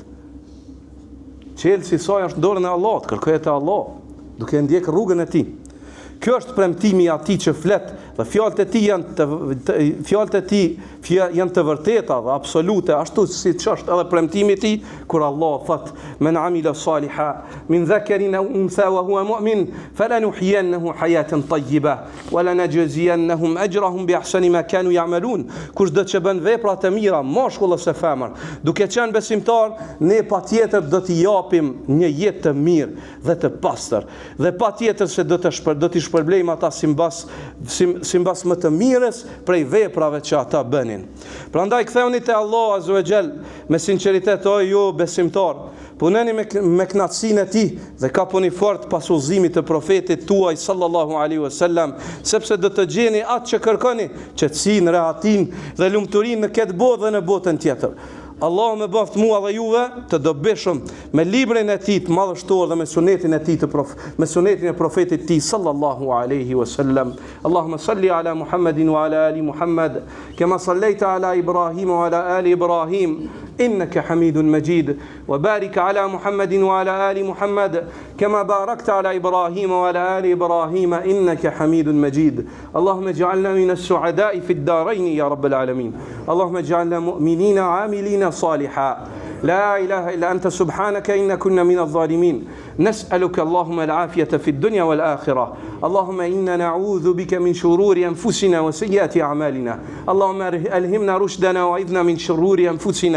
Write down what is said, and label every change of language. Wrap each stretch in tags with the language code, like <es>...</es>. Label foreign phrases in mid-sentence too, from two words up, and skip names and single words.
<sq>Qelësi i saj është në dorën e Allahut, kërkohet te Allah, duke ndjek rrugën e tij. Kjo është premtimi i atij që flet dhe fjalët e tij janë të vërteta dhe absolute, ashtu siç është edhe premtimi i tij kur Allah thot:</sq> <ar>"من عمل صالحا من ذكر أو أنثى وهو مؤمن فلنحيينه حياة طيبة ولنجزينهم أجرهم بأحسن ما كانوا يعملون."</ar> <sq>Kushdo që bën vepra të mira, mashkull ose femër, duke qenë besimtar, ne patjetër do t'i japim një jetë të mirë dhe të pastër. Dhe patjetër se do t'i shpërblejmë ata simbas më të mirës prej veprave që ata bënin. Prandaj ktheuni te Allah</sq> <ar>عز وجل</ar> <sq>me sinqeritet, o ju besimtar, punoni me kënaqësinë e tij dhe kapuni fort pas udhëzimit të profetit tuaj</sq> <ar>صلى الله عليه وسلم,</ar> <sq>sepse do të gjeni atë që kërkoni, qetësinë, rehatin dhe lumturinë në këtë botë dhe në botën tjetër. Allah me bëft mua dhe juve të dobishëm me librin e tij të madhështor dhe me sunetin e tij me sunetin e profetit tij</sq> <ar>صلى الله عليه وسلم. اللهم صل على محمد وعلى آل محمد كما صليت على إبراهيم وعلى آل إبراهيم إنك حميد مجيد وبارك على محمد وعلى آل محمد كما باركت على إبراهيم وعلى آل إبراهيم إنك حميد مجيد. اللهم اجعلنا من السعداء في الدارين يا رب العالمين. اللهم اجعلنا مؤمنين عاملين صالحا لا إله إلا أنت سبحانك إنا كنا من الظالمين. نسألك اللهم العافية في الدنيا والآخرة. اللهم إنا نعوذ بك من شرور أنفسنا وسيئات أعمالنا. اللهم ألهمنا رشدنا وعذنا من شرور أنفسنا.</ar>